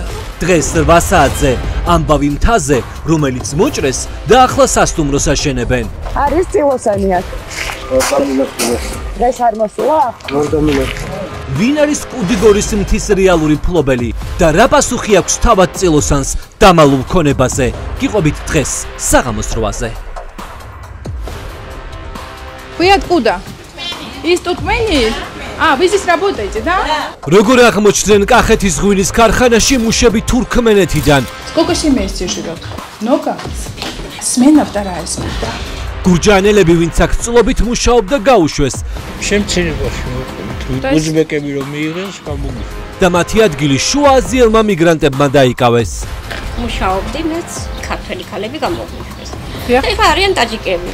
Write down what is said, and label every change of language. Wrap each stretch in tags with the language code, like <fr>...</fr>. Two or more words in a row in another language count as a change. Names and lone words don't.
<ka>დღეს 8 საათზე ამბავი მთაზე, რომელიც მოჭრეს და ახლა სასტუმროს აშენებენ. არის წილოსანი აქ. დღეს არ მოსულა? ვინ არის კუდიგორის მთის რეალური მფლობელი და რა პასუხი აქვს თავად წილოსანს დამალულ ქონებაზე? გიყვებით დღეს საღამოს 8-ზე.</ka> <ru>Вы откуда? Из Туркмении? Вы здесь работаете, да?</ru> <ka>როგორ აღმოჩნდნენ კახეთის ღვინის ქარხანაში მუშები თურქმენეთიდან?</ka> <ru>Сколько семей здесь живет? Много? Смена вторая смена.</ru> <ka>გურჯანელები, ვინც აქ წლობით მუშაობდა, გაუშვეს შემცირებაში მოყვებით. უზბეკები რომ მიიღეს, გამოგიშვეს. და მათი ადგილი შუა აზიელმა მიგრანტებმა დაიკავეს. მუშაობდი მეც ქართველი ქალები გამოგვიშვეს. ეხლა არიან ტაჯიკები.</ka>